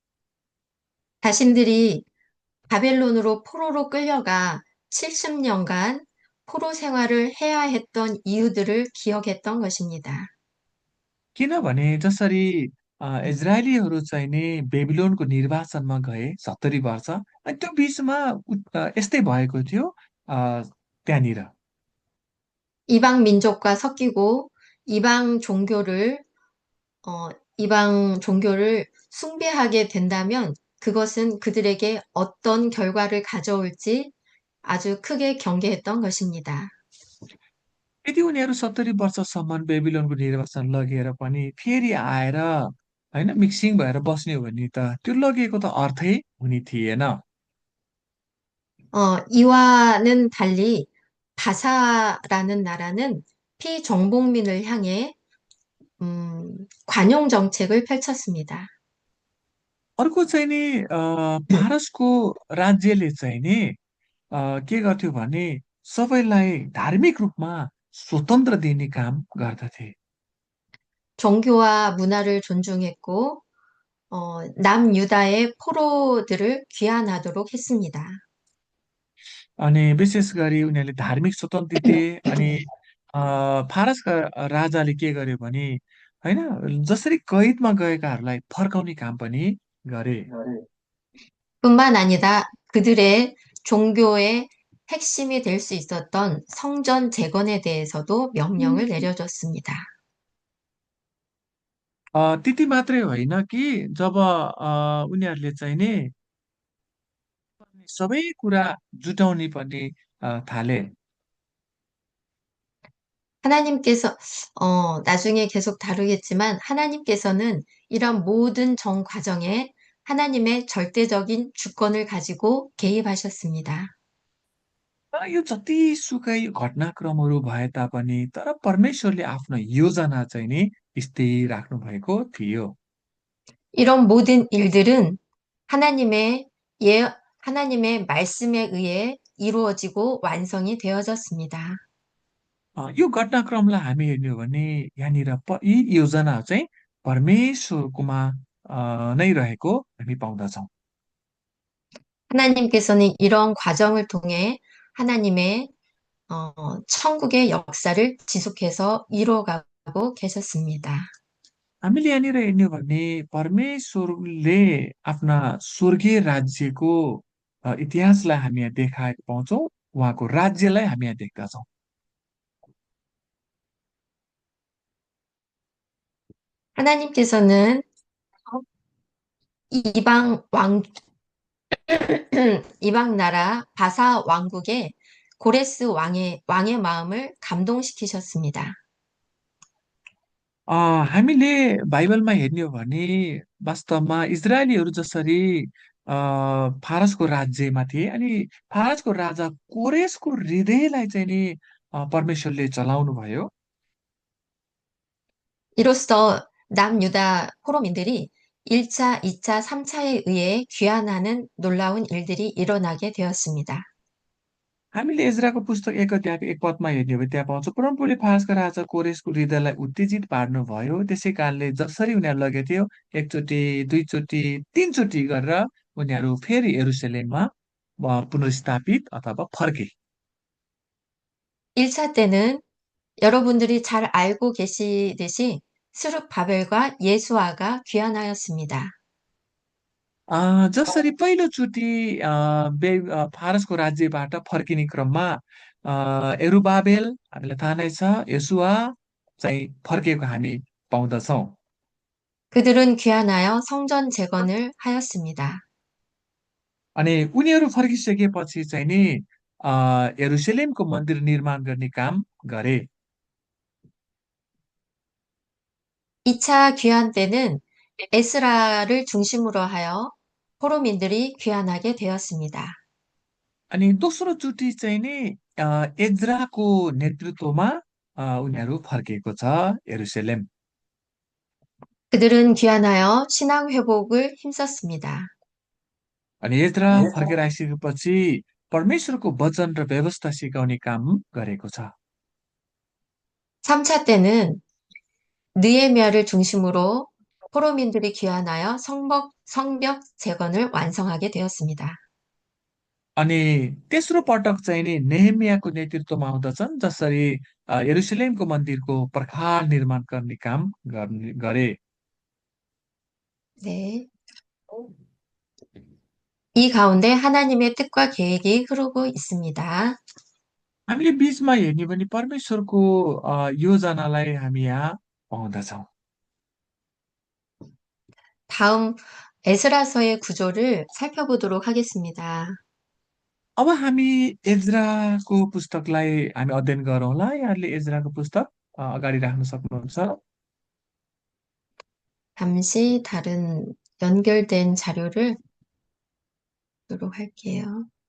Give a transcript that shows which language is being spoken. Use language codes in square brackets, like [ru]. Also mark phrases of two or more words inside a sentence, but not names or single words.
[ko] 자신들이 바벨론으로 포로로 끌려가 70년간 포로 생활을 해야 했던 이유들을 기억했던 것입니다. [ne] किनभने जसरी इजरायलीहरू चाहिँ नि बेबिलोनको निर्वासनमा गए 70 वर्ष, अनि त्यो बिचमा यस्तै भएको थियो त्यहाँनिर। [ko] 이방 민족과 섞이고 이방 종교를, 어, 이방 종교를 숭배하게 된다면 그것은 그들에게 어떤 결과를 가져올지 아주 크게 경계했던 것입니다. [ne] यदि उनीहरू 70 वर्षसम्म बेबिलोनको निर्वासन लगेर पनि फेरि आएर होइन मिक्सिङ भएर बस्ने हो भने त त्यो लगेको त अर्थै हुने थिएन। [ko] 이와는 달리 바사라는 나라는 피정복민을 향해 관용 정책을 펼쳤습니다. [ne] अर्को चाहिँ नि फारसको राज्यले चाहिँ नि के गर्थ्यो भने सबैलाई धार्मिक रूपमा स्वतन्त्र दिने काम गर्दथे। [ko] 종교와 문화를 존중했고 남유다의 포로들을 귀환하도록 했습니다. [ne] अनि विशेष गरी उनीहरूले धार्मिक स्वतन्त्र दिए अनि फारसका राजाले के गर्यो भने होइन जसरी कैदमा गएकाहरूलाई फर्काउने काम पनि गरे। [ko] 뿐만 아니라 그들의 종교의 핵심이 될 수 있었던 성전 재건에 대해서도 명령을 내려줬습니다. [ne] त्यति मात्रै होइन कि जब उनीहरूले चाहिँ नि सबै कुरा जुटाउने पनि थाले। [ko] 하나님께서, 나중에 계속 다루겠지만, 하나님께서는 이런 모든 정 과정에 하나님의 절대적인 주권을 가지고 개입하셨습니다. [ne] यो जतिसुकै घटनाक्रमहरू भए तापनि तर परमेश्वरले आफ्नो योजना चाहिँ नि स्थिर राख्नु भएको थियो। [ko] 이런 모든 일들은 하나님의 예, 하나님의 말씀에 의해 이루어지고 완성이 되어졌습니다. [ne] यो घटनाक्रमलाई हामी हेर्ने हो भने यहाँनिर यी योजनाहरू चाहिँ परमेश्वरकोमा नै रहेको हामी पाउँदछौँ। [ko] 하나님께서는 이런 과정을 통해 하나님의 천국의 역사를 지속해서 이루어가고 계셨습니다. [ne] हामीले यहाँनिर हेर्ने हो भने परमेश्वरले आफ्ना स्वर्गीय राज्यको इतिहासलाई हामी यहाँ देखाएको पाउँछौँ। उहाँको राज्यलाई हामी यहाँ देख्दछौँ। [ko] 하나님께서는 이방 왕, 이방 나라 바사 왕국의 고레스 왕의 마음을 감동시키셨습니다. [ne] अ, हामीले बाइबलमा हेर्ने हो भने वास्तवमा इजरायलीहरू जसरी फारसको राज्यमा थिए अनि फारसको राजा कोरेसको हृदयलाई चाहिँ नि परमेश्वरले चलाउनु भयो। [ko] 이로써 남유다 포로민들이 1차, 2차, 3차에 의해 귀환하는 놀라운 일들이 일어나게 되었습니다. [ne] हामीले एजराको पुस्तक एक अध्यायको एक पदमा हेर्ने हो भने त्यहाँ पाउँछौँ परमप्रभुले फारसका राजा कोरेसको हृदयलाई उत्तेजित पार्नुभयो त्यसै कारणले जसरी उनीहरू लगेको थियो एकचोटि दुईचोटि तीनचोटि गरेर उनीहरू फेरि यरुसलेममा पुनर्स्थापित अथवा फर्के। [ko] 1차 때는 여러분들이 잘 알고 계시듯이 스룹바벨과 예수아가 귀환하였습니다. [ne] जसरी पहिलोचोटि फारसको राज्यबाट फर्किने क्रममा एरुबाबेल हामीलाई थाहा नै छ यसुवा चाहिँ फर्किएको हामी पाउँदछौँ। [ko] 그들은 귀환하여 성전 재건을 하였습니다. [ne] अनि उनीहरू फर्किसकेपछि चाहिँ नि यरुसलेमको मन्दिर निर्माण गर्ने काम गरे। [ko] 2차 귀환 때는 에스라를 중심으로 하여 포로민들이 귀환하게 되었습니다. [ne] अनि दोस्रो चोटि चाहिँ नि एज्राको नेतृत्वमा उनीहरू फर्किएको छ यरुसलेम। [ko] 그들은 귀환하여 신앙 회복을 힘썼습니다. [ne] अनि एज्रा फर्केर आइसकेपछि परमेश्वरको वचन र व्यवस्था सिकाउने काम गरेको छ। [ko] 3차 때는 느헤미야를 중심으로 포로민들이 귀환하여 성벽 재건을 완성하게 되었습니다. [ne] अनि तेस्रो पटक चाहिँ नि नेहेमियाको नेतृत्वमा आउँदछन् जसरी यरुसलेमको मन्दिरको प्रखार निर्माण गर्ने काम गरे। [ko] 네. 이 가운데 하나님의 뜻과 계획이 흐르고 있습니다. [ne] हामीले बीचमा हेर्ने भने परमेश्वरको योजनालाई हामी यहाँ पाउँदछौँ। [ko] 다음 에스라서의 구조를 살펴보도록 하겠습니다. [ne] अब हामी एज्राको पुस्तकलाई हामी अध्ययन गरौँला। यहाँले एज्राको पुस्तक अगाडि राख्न सक्नुहुन्छ। [ko] 잠시 다른 연결된 자료를 보도록 할게요.